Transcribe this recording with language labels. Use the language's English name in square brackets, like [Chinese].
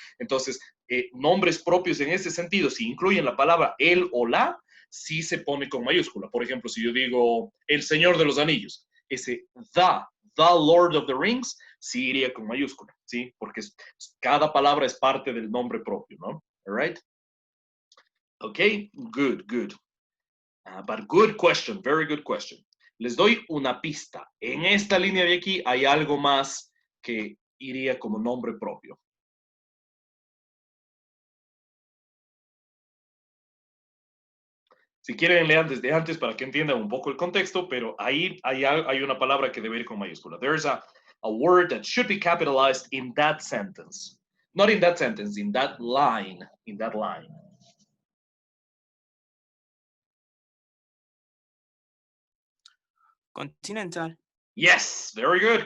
[Spanish] Entonces, nombres propios en ese sentido, si incluyen la palabra el o la, sí se pone con mayúscula. Por ejemplo, si yo digo El Señor de los Anillos, ese the Lord of the Rings, sí iría con mayúscula, ¿sí? Porque cada palabra es parte del nombre propio, ¿no? [English] All right? Okay, good, good. But good question, very good question. [Spanish] Les doy una pista. En esta línea de aquí hay algo más que iría como nombre propio. Si quieren, lean desde antes para que entiendan un poco el contexto, pero ahí hay una palabra que debe ir con mayúscula. [English] There's a word that should be capitalized in that sentence. Not in that sentence, in that line. In that line. Continental. Yes, very good.